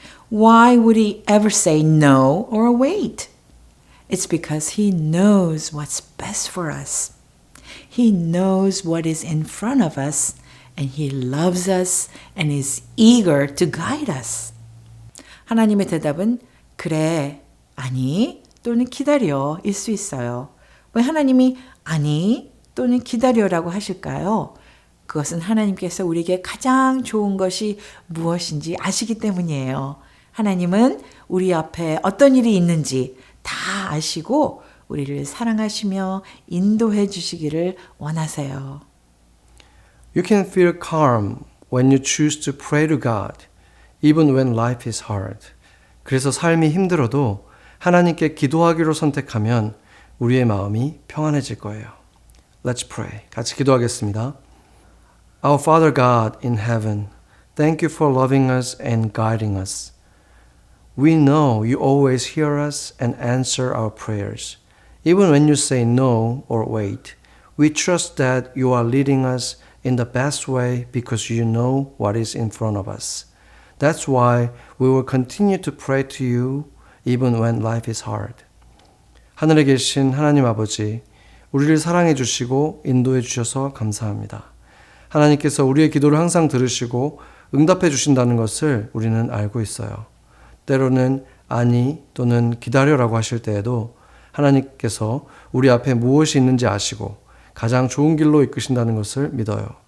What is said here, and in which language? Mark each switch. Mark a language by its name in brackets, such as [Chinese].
[English] Why would he ever say no or wait? It's because he knows what's best for us. He knows what is in front of us, and he loves us and is eager to guide us. [Korean] 하나님의 대답은 그래, 아니 또는 기다려 일 수 있어요. 왜 하나님이 아니 또는 기다려라고 하실까요? 그것은 하나님께서 우리에게 가장 좋은 것이 무엇인지 아시기 때문이에요. 하나님은 우리 앞에 어떤 일이 있는지 다 아시고 우리를 사랑하시며 인도해 주시기를 원하세요. [English] You can feel calm when you choose to pray to God, even when life is hard. [Korean] 그래서 삶이 힘들어도 하나님께 기도하기로 선택하면 우리의 마음이 평안해질 거예요. [English] Let's pray. [Korean] 같이 기도하겠습니다. [English] Our Father God in heaven, thank you for loving us and guiding us. We know you always hear us and answer our prayers. Even when you say no or wait, we trust that you are leading us in the best way because you know what is in front of us. That's why we will continue to pray to you even when life is hard. [Korean] 하늘에 계신 하나님 아버지, 우리를 사랑해 주시고 인도해 주셔서 감사합니다. 하나님께서 우리의 기도를 항상 들으시고 응답해 주신다는 것을 우리는 알고 있어요. 때로는 아니 또는 기다려라고 하실 때에도 하나님께서 우리 앞에 무엇이 있는지 아시고 가장 좋은 길로 이끄신다는 것을 믿어요.